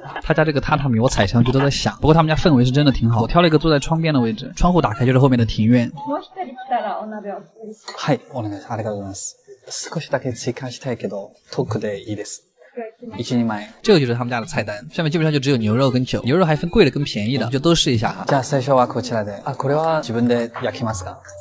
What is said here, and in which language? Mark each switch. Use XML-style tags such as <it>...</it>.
<zh>他家这个榻榻米我踩上去都在响，不过他们家氛围是真的挺好。我挑了一个坐在窗边的位置，窗户打开就是后面的庭院。</zh> <ja>はい、お願いします。ありがとうございます。少しだけ追加したいけど、特でいいです。 1、2枚。</ja> <zh>这个就是他们家的菜单，上面基本上就只有牛肉跟酒，牛肉还分贵的跟便宜的，就都试一下哈。</zh> <ja>じゃあ最初はこちらで。これは自分で焼きますか？</ja>